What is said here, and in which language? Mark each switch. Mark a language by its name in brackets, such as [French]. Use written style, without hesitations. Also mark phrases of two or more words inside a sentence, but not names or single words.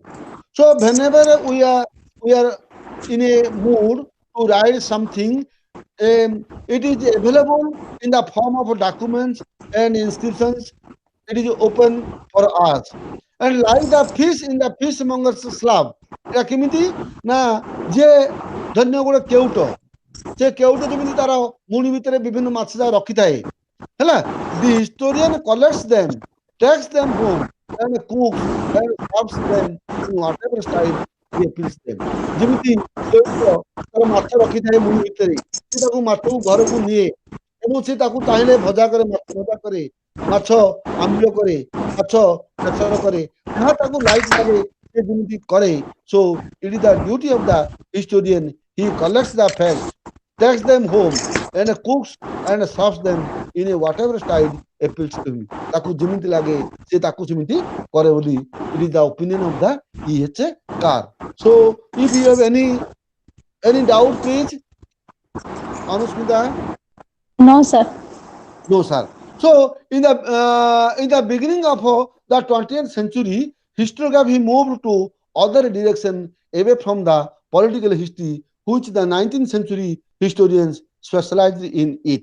[English] So whenever we are in a mood to write something, it is available in the form of documents and inscriptions. It is open for us. And like the fish in the fishmonger's slab, [Odia] এটা କେମିତି ନା ଯେ ଧନ୍ୟ ଗୋଟେ କେଉଟ ସେ କେଉଟ ଯେମିତି ତାର ମୁଣି ଭିତରେ ବିଭିନ୍ନ ମାଛ ଯାକ ରଖିଥାଏ ହେଲା [English] the historian collects them, takes them home and cooks and serves them in whatever style he appeals them. [Odia] ଯେମିତି କେଉଟ ତାର ମାଛ ରଖିଥାଏ ମୁଣି ଭିତରେ ସେ ତାକୁ ମାଛକୁ ଘରକୁ ନିଏ ଏବଂ ସେ ତାକୁ ଚାହିଁଲେ ଭଜା କରେ ମାଛ ଭଜା କରେ ମାଛ ଆମ୍ବିଳ କରେ ମାଛ ବେସର କରେ ଯାହା ତାକୁ ଲାଇକ୍ ଲାଗେ ସେ ଯେମିତି କରେ. [English] So it is the duty of the historian. He collects the facts, takes them home and cooks and serves them in a whatever style appeals to him. [Odia] ତାକୁ ଯେମିତି ଲାଗେ ସେ ତାକୁ ସେମିତି କରେ ବୋଲି [English] it is the opinion of the E.H. Carr. So if you have any doubt please Anusmita. No, sir. No, sir. So, in the beginning of the 20th century, historiography moved to other direction away from the political history, which the 19th century historians specialized in it.